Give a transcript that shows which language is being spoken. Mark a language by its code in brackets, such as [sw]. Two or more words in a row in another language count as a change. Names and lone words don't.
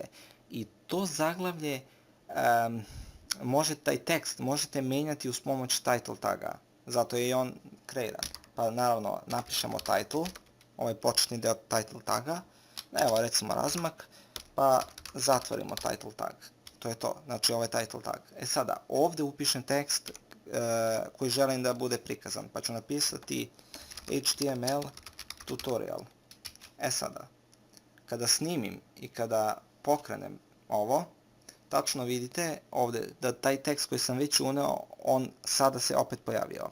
[bs] I to zaglavlje, taj tekst možete mijenjati uz pomoć [en] title taga. [bs] Zato je i on kreiran. Pa naravno napišemo title, ovaj početni deo [en] title taga. [bs] Evo recimo razmak, pa zatvorimo [en] title tag. [bs] To je to, znači ovaj [en] title tag. [bs] Sada, ovdje upišem tekst koji želim da bude prikazan, pa ću napisati [en] HTML tutorial. [bs] Sada, kada snimim i kada pokrenem ovo, tačno vidite ovdje da taj tekst koji sam već uneo, on sada se opet pojavio.